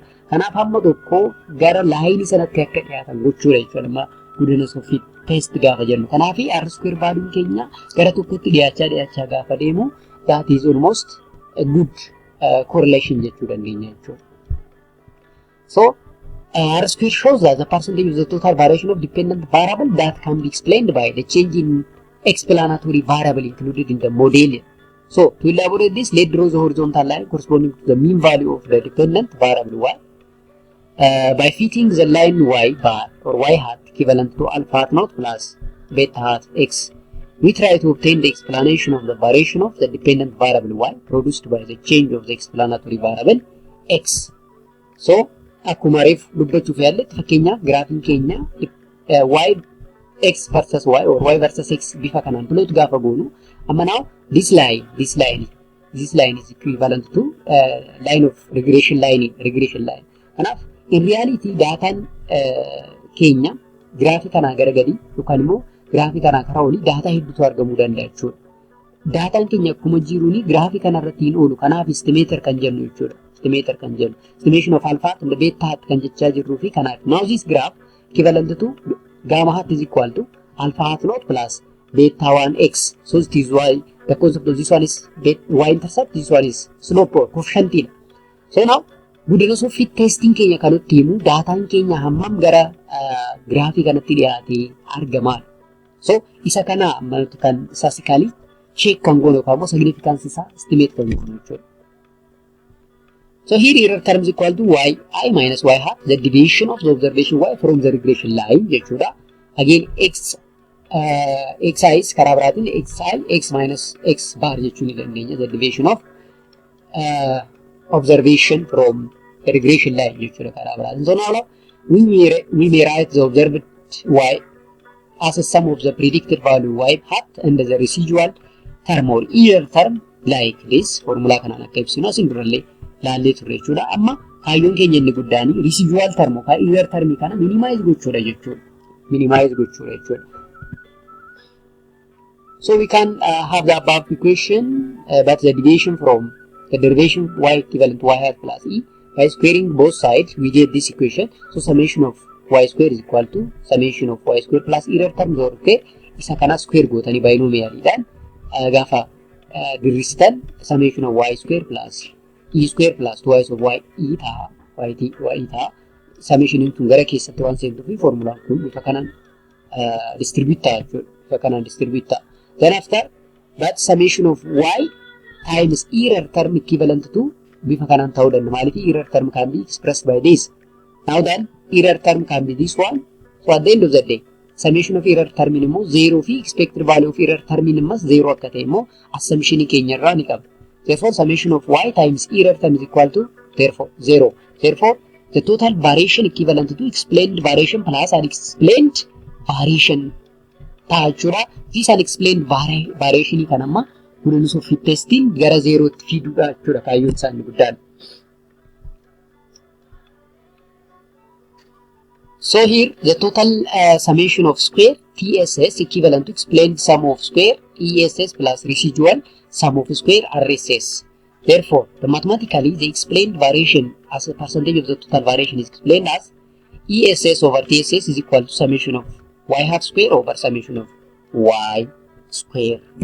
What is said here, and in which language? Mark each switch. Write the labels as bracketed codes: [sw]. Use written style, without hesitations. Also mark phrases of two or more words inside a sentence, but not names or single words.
[om] Kanaaf hamma tokko gara laayinii sanatti akka dhiyaatan gochuudha jechuudha. [en] Goodness of fit test [om] gaafa jennu. Kanaafi [en] R square value [om] keenya gara tokkotti dhiyaachaa gaafa deemu [en] that is almost a good correlation [om] jechuu dandeenya jechuudha. [en] So R square shows that the percentage of the total variation of dependent variable that can be explained by the change in explanatory variable included in the model. So to elaborate this, let's draw the horizontal line corresponding to the mean value of the dependent variable y. By fitting the line y bar or y hat equivalent to alpha hat naught plus beta hat x, we try to obtain the explanation of the variation of the dependent variable y produced by the change of the explanatory variable x. [om] So akkuma reef dubbachuuf yaalletti fakkeenyaaf graafiin keenya [en] y x versus y or y versus x [om] bifa kanaan [en] plot [om] gaafa goonu, amma [en] now this line is equivalent to line of regression line. [om] Kanaaf [en] in reality [om] daataan keenya graafii kanaa gara gadii yookaan immoo graafii kanaa karaa olii daataa hedduutu argamuu danda'a jechuudha. Daataan keenya akkuma jiruuni graafii kanarratti hin oolu. Kanaaf estimator kan jennu jechuudha. [en] Estimation of alpha and beta hat [om] kan jechaa jirruu fi kanaaf. [en] Now this graph equivalent to gamma hat is equal to alpha hat naught plus beta 1x. So it is y. The concept of this one is y intercept. This one is slope or coefficient. [om] So now [en] goodness of fit testing [om] keenya kanutti himu daataan keenya hammam gara graafii kanatti dhiyaatee argamaa. So isa kana ammatti kan statistically check kan goonu yookaan significance isaa estimate kan goonu jechuudha. [en] So here error term is equal to yi minus y hat, the deviation of the observation y from the regression line jechuudha. [om] Again xi is karaa biraatiin [en] xi x minus x bar [om] jechuu ni dandeenya, [en] the deviation of observation from the regression line [om] jechuudha karaa biraatiin. [en] So now we may write the observed y as a sum of the predicted value y hat and the residual term or error term like this. [om] Formula kanaan akka ibsinu asin durallee laallee turre jechuudha. Amma kaayyoon keenya inni guddaan [en] residual term [om] yookaan [en] error term [om] kana minimize gochuudha jechuudha. [en] So we can have the above equation, but the deviation from the derivation y equivalent to y hat plus e. By squaring both sides, we get this equation. So summation of y square is equal to summation of y square plus error term or okay. [om] Isa kana square gootanii binomialiidhaan gaafa dirristan [en] summation of y square plus e square plus twice of y e [om] ta'a. y ta'a. Summation into gara keessatti waan seentuuf formulaan kun bifa kanaan distribute ta'a jechuudha. Bifa kanaan distribute ta'a. [en] Then after that summation of y times error term equivalent to [om] bifa kanaan ta'uu danda'a. [en] Maaliif error term can be expressed by this. Now then error term can be this one. So at the end of the day, summation of error term [om] immoo 0 fi [en] expected value of error term [om] immoo 0 akka ta'e immoo assumption keenya irraa ni qabna. [en] Therefore summation of y times error term is equal to 0. Therefore the total variation equivalent to explained variation plus unexplained variation [om] ta'a jechuudha. [en] This unexplained variation [om] kan amma kunuunsa [en] of fit testing [om] gara 0 tti fiduudha jechuudha kaayyoon isaanii guddaan. [en] So here the total summation of square TSS equivalent to explained sum of square ESS plus residual sum of square RSS. Therefore, mathematically the explained variation as a percentage of the total variation is explained as ESS over TSS is equal to summation of y hat square over summation of y square.